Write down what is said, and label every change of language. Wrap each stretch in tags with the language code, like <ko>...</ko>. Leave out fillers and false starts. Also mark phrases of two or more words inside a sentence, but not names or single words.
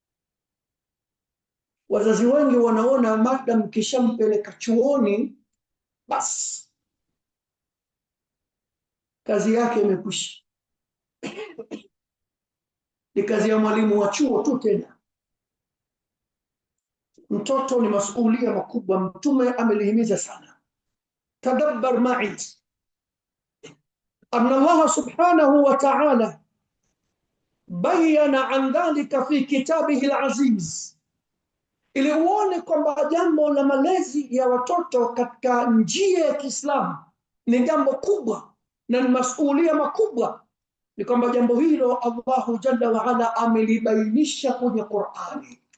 <sw>Wazazi wengi wanaona madam kishampeleka chuoni basi kazi yake imekwisha. Ni kazi ya mwalimu wa chuo tu tena. Mtoto ni masuhulia makubwa, Mtume amelihimiza sana.</sw> <ar>تدبر معي أن الله سبحانه وتعالى بين عن ذلك في كتابه العزيز,</ar> <sw>ili uone kwamba jambo la malezi ya watoto katika njia ya Kiislamu ni jambo kubwa na ni masuhulia makubwa. Ni kwamba jambo hilo</sw> <ar>الله جل وعلا</ar> <sw>amelibainisha kwenye Qur'ani.</sw>